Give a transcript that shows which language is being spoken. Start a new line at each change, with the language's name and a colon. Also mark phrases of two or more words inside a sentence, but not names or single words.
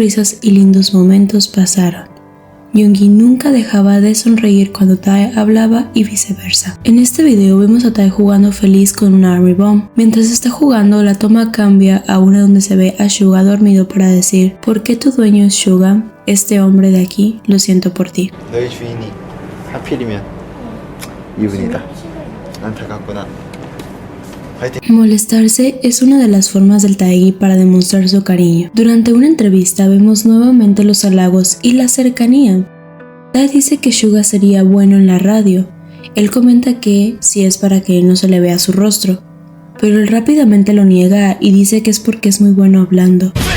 Spanish: Más sonrisas y lindos momentos pasaron. Yoongi nunca dejaba de sonreír cuando Tae hablaba y viceversa. En este video vemos a Tae jugando feliz con una Army Bomb. Mientras está jugando, la toma cambia a una donde se ve a Suga dormido para decir: ¿por qué tu dueño es Suga? Este hombre de aquí, lo siento por ti.
Korean: 너희 주인이 하필이면 이분이다. 안타깝구나.
Spanish: Molestarse es una de las formas del Taegi para demostrar su cariño. Durante una entrevista vemos nuevamente los halagos y la cercanía. Tae dice que Suga sería bueno en la radio. Él comenta que si es para que no se le vea su rostro, pero él rápidamente lo niega y dice que es porque es muy bueno hablando.